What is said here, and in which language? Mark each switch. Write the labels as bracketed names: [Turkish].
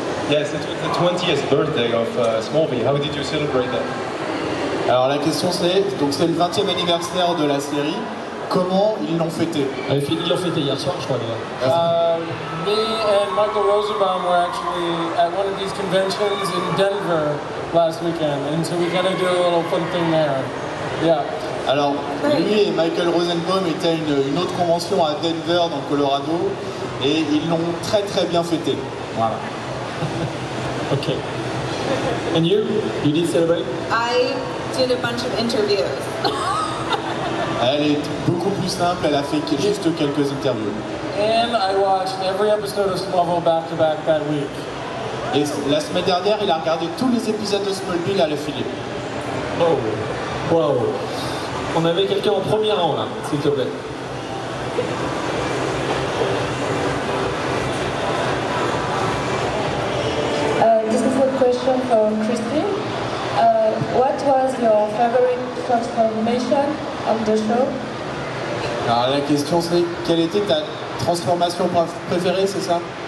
[English] Yes, it was the 20th birthday of Smallville. How did you celebrate that? [French] Alors la question c'est, donc c'est le 20e anniversaire de la série. Comment ils l'ont fêté? Ils l'ont fêté hier soir, je crois déjà. [English] Me and Michael Rosenbaum were actually at one of these conventions in Denver last weekend, and so we kind of do a little fun thing there. Yeah. [French] Alors, lui et Michael Rosenbaum étaient à une autre convention à Denver, dans le Colorado, et ils l'ont très très bien fêté. Voilà. [English] Ok. And you? You did celebrate? I did a bunch of interviews. [French] Elle est beaucoup plus simple, elle a fait juste quelques interviews. [English] And I watched every episode of Smallville back to back that week. [French] Et la semaine dernière, il a regardé tous les épisodes de Smallville à l'affilée. [English] Oh. Wow. [French] On avait quelqu'un en premier rang là, s'il te plaît. [English] This is a question for Christine. What was your favorite transformation on the show? [French] Alors la question c'est, quelle était ta transformation préférée, c'est ça?